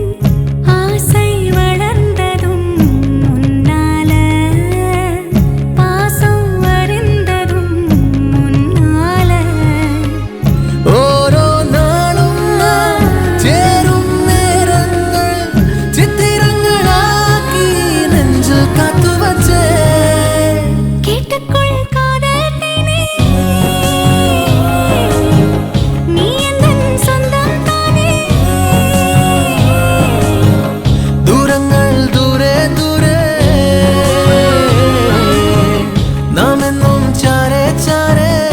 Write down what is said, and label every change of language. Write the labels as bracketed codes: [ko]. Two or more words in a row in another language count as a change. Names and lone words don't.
[ta] ஆசை வளர்ந்ததும் முன்னால, பாசம் அறிந்ததும் முன்னால. [ml] ഓരോ നാളും നാം ചേരും നേരങ്ങൾ ചിത്തിരങ്ങളാക്കി നെഞ്ചിൽ കാത്തുവച്ചേ. [ta] கேட்டுக்கொள் காதல் தேனே, நீ எந்தன் சொந்தம் தானே. [ml] ദൂരങ്ങൾ ദൂരെ ദൂരെ നാം എന്നും ചാരേ ചാരേ.